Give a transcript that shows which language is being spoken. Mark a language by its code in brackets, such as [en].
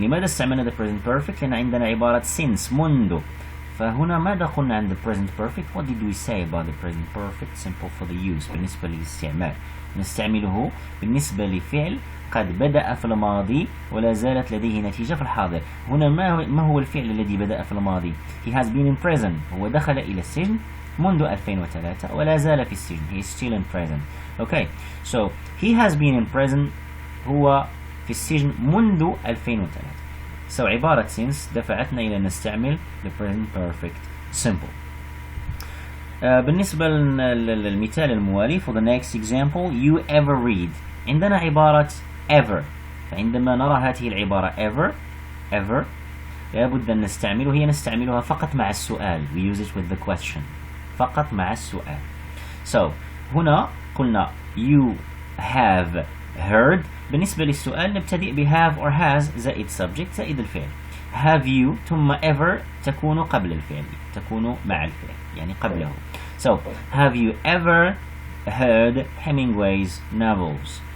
[ar] لماذا استعملنا the present perfect؟ لأن عندنا عبارة since منذ. فهنا ماذا قلنا عن [en] the present perfect؟ What did we say about the present perfect? Simple for the use. [ar] بالنسبة للاستعمال نستعمله بالنسبة لفعل قد بدأ في الماضي ولا زالت لديه نتيجة في الحاضر. هنا ما هو الفعل الذي بدأ في الماضي؟ [en] He has been in prison. [ar] هو دخل إلى السجن منذ 2003 ولا زال في السجن. [en] He is still in prison. Okay. So he has been in prison [ar] هو في السجن منذ 2003. So عبارة since دفعتنا إلى نستعمل the present perfect simple. بالنسبة للمثال الموالي [en] for the next example you ever read. [ar] عندنا عبارة ever. فعندما نرى هذه العبارة ever لابد أن نستعملها. هي نستعملها فقط مع السؤال. [en] We use it with the question. [ar] فقط مع السؤال. [en] So [ar] هنا قلنا [en] you have heard. [ar] بالنسبة للسؤال نبتدئ ب have or has زائد subject زائد الفعل. have you ثم ever تكون قبل الفعل تكون مع الفعل يعني قبله. [en] So have you ever heard Hemingway's novels?